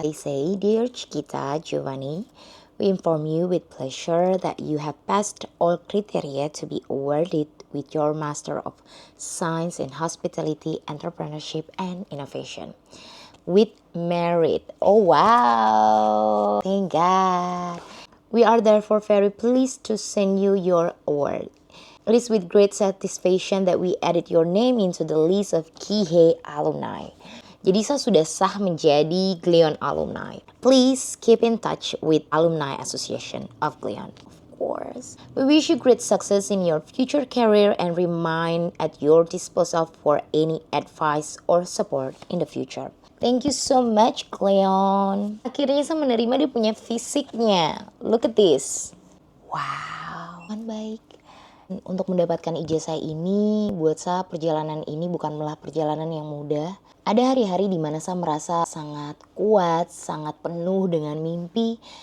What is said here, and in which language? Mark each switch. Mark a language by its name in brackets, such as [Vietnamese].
[English] They say, Dear Chiquita Giovanni, we inform you with pleasure that you have passed all criteria to be awarded with your Master of Science in Hospitality, Entrepreneurship, and Innovation. With merit. Oh wow. Thank God. We are therefore very pleased to send you your award. It is with great satisfaction that we added your name into the list of Kihei alumni. [Indonesian] Jadi saya sudah sah menjadi Lyon alumni. [English] Please keep in touch with Alumni Association of Lyon. Of course. We wish you great success in your future career and remain at your disposal for any advice or support in the future. Thank you so much, Lyon. [Indonesian] Akhirnya saya menerima dia punya fisiknya. [English] Look at this. [Indonesian] Wow, kan baik. Untuk mendapatkan ijazah ini, buat saya perjalanan ini bukanlah perjalanan yang mudah. Ada hari-hari di mana saya merasa sangat kuat, sangat penuh dengan mimpi.